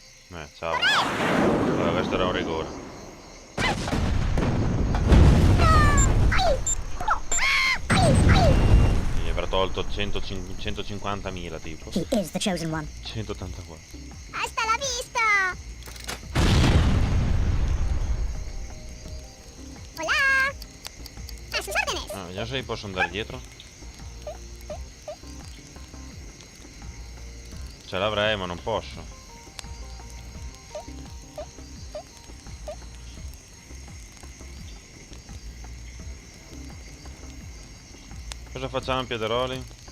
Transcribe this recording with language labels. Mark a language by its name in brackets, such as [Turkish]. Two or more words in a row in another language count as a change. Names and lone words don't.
[Italian] Ciao. Vabbè, questo era un rigore. Gli avrà tolto 150.000 tipo. [English] He is the chosen one. 184. [Spanish] Hasta la vista! Hola! A sus órdenes. [Italian] Ah, vediamo se li posso andare dietro. Ce l'avrei, ma non posso. Cosa facciamo, Piederoli?